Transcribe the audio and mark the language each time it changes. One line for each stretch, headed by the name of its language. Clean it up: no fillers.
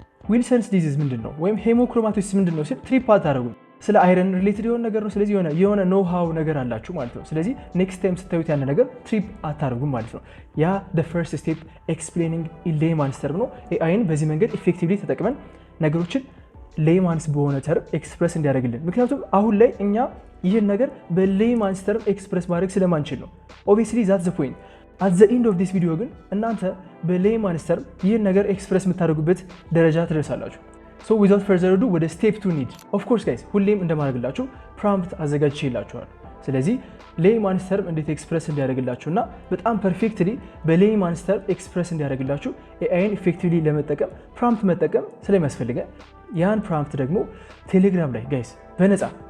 Amharic: ዊልሰንስ ዲዚዝ ምንድን ነው ወይም ሄሞክሮማቶሲስ ምንድን ነው ሲል ትሪፕ አታደርጉም። ስለ አይረን ሪሌትድ የሆነ ነገር ነው። ስለዚህ የሆነ ኖሃው ነገር አላችሁ ማለት ነው። ስለዚህ ኔክስት ታይም ስታዩት ያን ነገር ትሪፕ አታደርጉም ማለት ነው። ያ
English: the first step explaining in layman's term
Amharic: ነው። ኤአይን በዚህ መንገድ ኢፌክቲቭሊ ተጠቅመን ነገሮችን ሌይማንስ በሆነ ተርም ኤክስፕረስ እንዲያደርግልን። ምክንያቱም አሁን ላይ እኛ ይህን ነገር በሌይማንስ ተርም ኤክስፕረስ ማድረግ ስለማንችል ነው። ኦብቪየስሊ
English: that's the point. at the end of this video
Amharic: ግን እናንተ በሌይማንስ ተርም ይህን ነገር ኤክስፕረስ የምታደርጉበት ደረጃ ትደርሳላችሁ።
English: so without further ado
Amharic: ወደ step 2 need.
English: of course guys
Amharic: ሁሌም እንደማደርግላችሁ ፕሮምፕት አዘጋጅቼላችኋል። ስለዚህ ሌይማንስ ተርም እንዴት ኤክስፕረስ እንዲያደርግላችሁና በጣም ፐርፌክትሊ በሌይማንስ ተርም ኤክስፕረስ እንዲያደርግላችሁ ኤአይን ኢፌክቲቭሊ ለመጠቀም ፕሮምፕት መጠቀም ስለሚያስፈልገን ያን ፕሮምፕት ደግሞ ቴሌግራም ላይ ጋይስ በነፃ